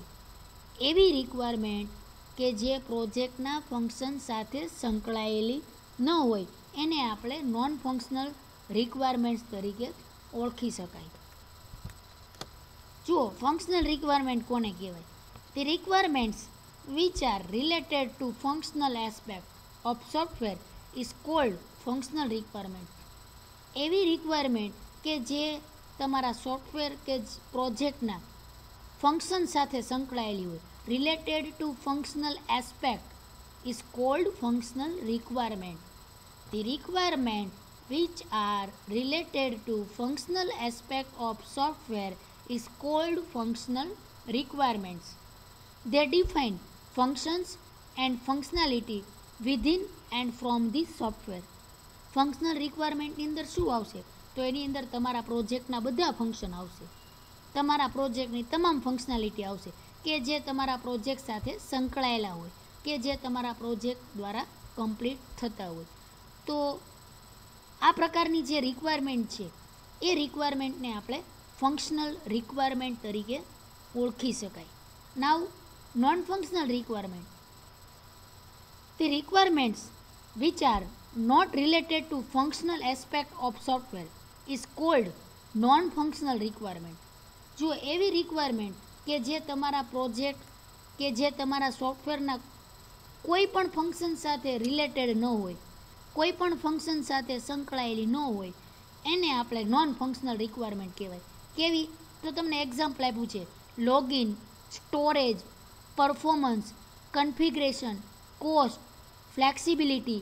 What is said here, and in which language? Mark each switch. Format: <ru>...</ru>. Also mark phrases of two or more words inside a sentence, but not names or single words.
<gu>એવી રિક્વાયરમેન્ટ કે જે પ્રોજેક્ટના ફંક્શન સાથે સંકળાયેલી ન હોય એને આપણે</gu> <en>non functional requirements</en> <gu>તરીકે ઓળખી શકાય. જુઓ,</gu> <en>functional requirement</en> <gu>કોને કહેવાય?</gu> <en>The requirements which are related to functional aspect of software is called functional requirement.</en> <gu>એવી રિક્વાયરમેન્ટ કે જે તમારા સોફ્ટવેર કે પ્રોજેક્ટના ફંક્શન સાથે સંકળાયેલી હોય,</gu> <en>related to functional aspect is called functional requirement. The requirement which are related to functional aspect of software is called functional requirements. They define functions and functionality within and from the software.</en> <gu>ફંક્શનલ રિક્વાયરમેન્ટની અંદર શું આવશે? તો એની અંદર તમારા પ્રોજેક્ટના બધા ફંક્શન આવશે, તમારા પ્રોજેક્ટની તમામ ફંક્શનાલિટી આવશે કે જે તમારા પ્રોજેક્ટ સાથે સંકળાયેલા હોય, કે જે તમારા પ્રોજેક્ટ દ્વારા કમ્પ્લીટ થતા હોય. તો આ પ્રકારની જે રિક્વાયરમેન્ટ છે એ રિક્વાયરમેન્ટને આપણે</gu> <en>functional requirement</en> <gu>તરીકે ઓળખી શકાય.</gu> <en>નાવ non-functional requirement. The requirements which are not related to functional aspect of software is called non-functional requirement.</en> <gu>જો એવી રિક્વાયરમેન્ટ કે જે તમારા પ્રોજેક્ટ કે જે તમારા સોફ્ટવેરના કોઈ પણ ફંક્શન સાથે રિલેટેડ ન હોય, કોઈ પણ ફંક્શન સાથે સંકળાયેલી ન હોય, એને આપણે</gu> <en>non functional requirement</en> <gu>કહેવાય. કેવી? તો તમને એક્ઝામ્પલ આપ્યું છે,</gu> <en>login, storage, performance, configuration, cost, flexibility.</en>